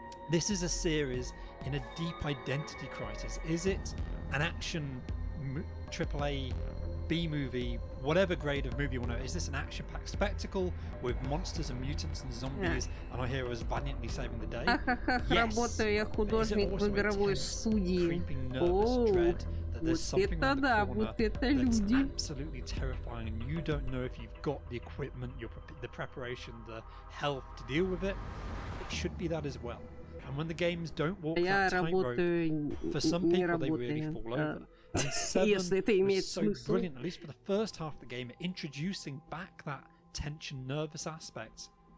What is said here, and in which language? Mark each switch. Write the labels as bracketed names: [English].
[English] This is a series in a deep identity crisis. Is it an action AAA B-movie, whatever grade of movie you want to? Is this an action-packed spectacle with monsters and mutants and zombies and our heroes valiantly saving the day? [Russian] Работаю я художник в игровой студии. О, вот это да, вот это люди. [English] Absolutely terrifying, and you don't know if you've got the equipment, the preparation, the health to deal with it. It should be that as well. And when the games don't walk that tightrope, for some people they really fall over. And 7 was so brilliant, at least for the first half of the game, introducing back that tension, nervous aspect.